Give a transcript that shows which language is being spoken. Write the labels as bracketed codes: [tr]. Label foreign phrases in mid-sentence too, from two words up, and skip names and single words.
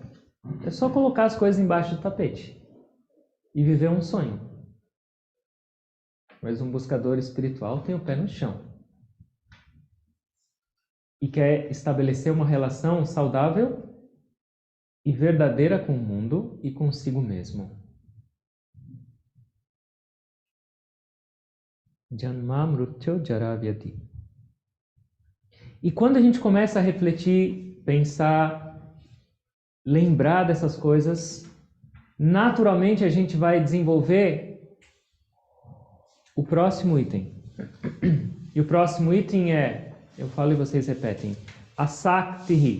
[pt] É só colocar as coisas embaixo do tapete e viver um sonho. Mas um buscador espiritual tem o pé no chão e quer estabelecer uma relação saudável e verdadeira com o mundo e consigo mesmo. [sa] जन्म मृत्यु जरा व्याति. [pt] E quando a gente começa a refletir, pensar, lembrar dessas coisas, naturalmente a gente vai desenvolver o próximo item. E o próximo item é, eu falo e vocês repetem, asaktihi.